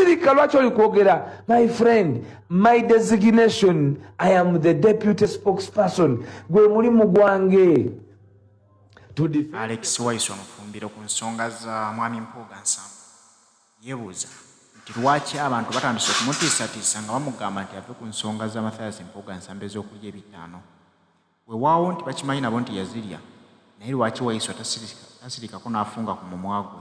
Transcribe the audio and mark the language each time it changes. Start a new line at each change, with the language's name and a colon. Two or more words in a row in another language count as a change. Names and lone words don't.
Ganda: sirika lwaki oli kwogera?
English: My friend, my designation, I am the deputy spokesperson.
Ganda: Gwe mulimu gwange. Alex Waiswa Mufumbiro ku nsonga za mwami Mpuuga Nti yebuuza nti lwaki abantu batandise okumutiisatiisa nga bamugamba nti ave ku nsonga za Mathias Mpuuga Nsambe z'okulya ebitaano. Weewaawo nti bakimanyi nabo nti yazirya, naye lwaki Waiswa tasirikako n'afunga ku mumwa gwe?